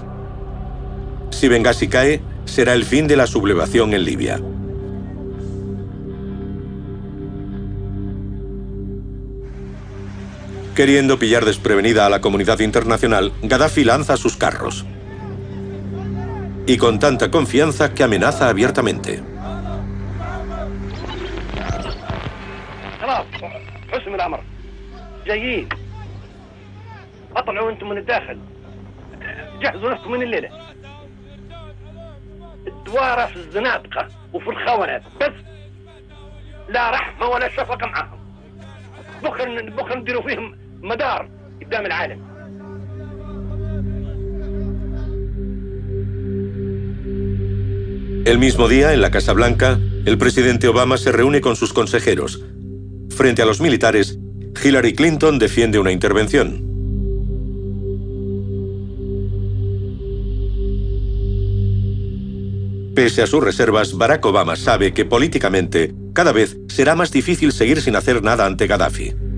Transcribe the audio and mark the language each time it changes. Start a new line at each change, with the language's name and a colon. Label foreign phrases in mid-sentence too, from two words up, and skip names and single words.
Spanish: Si Bengasi cae, será el fin de la sublevación en Libia. Queriendo pillar desprevenida a la comunidad internacional, Gaddafi lanza sus carros. Y con tanta confianza que amenaza abiertamente.
Arabic: اطلعوا انتم من الداخل جهزوا نفسكم من الليله الدواره في الزنادقه وفي الخونات بس لا رحمه ولا شفقه معاهم بكره نديروا فيهم مدار قدام العالم.
Spanish: El mismo día, en la Casa Blanca, el presidente Obama se reúne con sus consejeros. Frente a los militares, Hillary Clinton defiende una intervención. Pese a sus reservas, Barack Obama sabe que políticamente cada vez será más difícil seguir sin hacer nada ante Gaddafi.